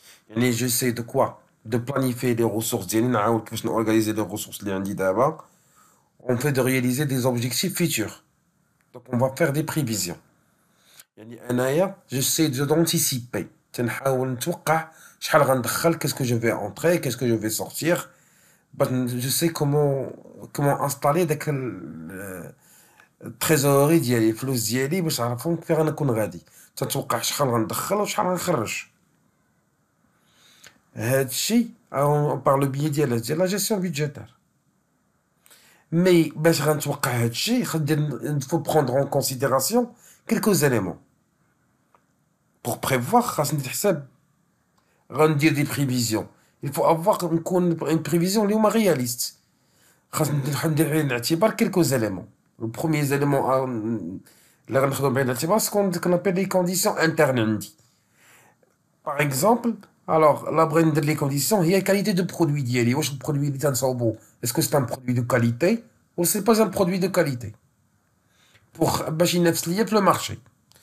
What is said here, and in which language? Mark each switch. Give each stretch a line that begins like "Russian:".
Arabic: يعني
French: j'essaie de quoi? De planifier les ressources
Arabic: ديالي, نعاود كيفاش نorganiser
French: les ressources
Arabic: اللي عندي دابا.
French: On fait de réaliser des objectifs futurs. Donc on va faire des prévisions.
Arabic: يعني انايا
French: j'essaie d'anticiper.
Arabic: تنحاول نتوقع شحال غندخل,
French: qu'est-ce que je vais entrer, qu'est-ce que je vais sortir. Je sais comment installer
Arabic: داك التريزوري ديالي, الفلوس ديالي, باش نعرفهم كيف غنكون غادي. تنتوقع شحال غندخل وشحال غنخرج. هادشي
French: par le biais
Arabic: ديال
French: la gestion budgétaire. Mais
Arabic: باش غنتوقع هادشي,
French: il faut prendre en considération quelques éléments. Pour prévoir,
Arabic: خاص نتحسب, غندير
French: des prévisions. Il faut avoir une prévision
Arabic: اللي هما
French: réaliste.
Arabic: خاص ندير بعين الاعتبار
French: quelques éléments. Le premier élément
Arabic: اللي غناخدو بعين الاعتبار
French: ce qu'on appelle les conditions internes
Arabic: عندي.
French: Par exemple, alors la
Arabic: بغيت ندير
French: les conditions هي qualité de produit
Arabic: ديالي. واش البرودوي اللي تنصاوبو,
French: est-ce que c'est un produit de qualité ou c'est pas un produit de qualité, pour
Arabic: باش ينافس ليا في
French: le marché.